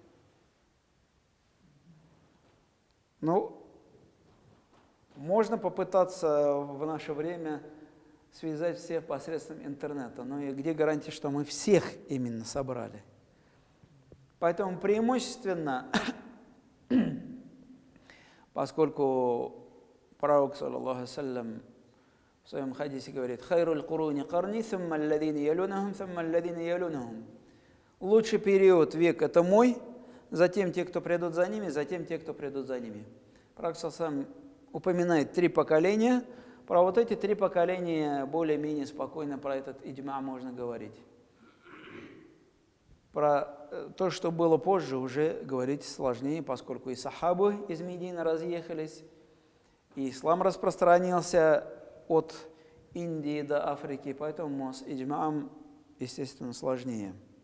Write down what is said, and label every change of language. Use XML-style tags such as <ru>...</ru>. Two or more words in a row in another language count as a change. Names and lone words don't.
<ru>Ну, можно попытаться в наше время связать всех посредством интернета, но и где гарантия, что мы всех именно собрали? Поэтому преимущественно, поскольку пророк,</ru> <ar>صلى الله عليه وسلم,</ar> <ru>в своем хадисе говорит:</ru> <ar>«خير القرون قرني ثم الذين يلونهم ثم الذين يلونهم».</ar> <ru>Лучший период век — это мой, затем те, кто придут за ними, затем те, кто придут за ними. Пророк сам упоминает 3 поколения. Про вот эти 3 поколения более-менее спокойно про этот иджма можно говорить. Про то, что было позже, уже говорить сложнее, поскольку и сахабы из Медины разъехались, и ислам распространился от Индии до Африки, поэтому с иджма'ом, естественно, сложнее.</ru>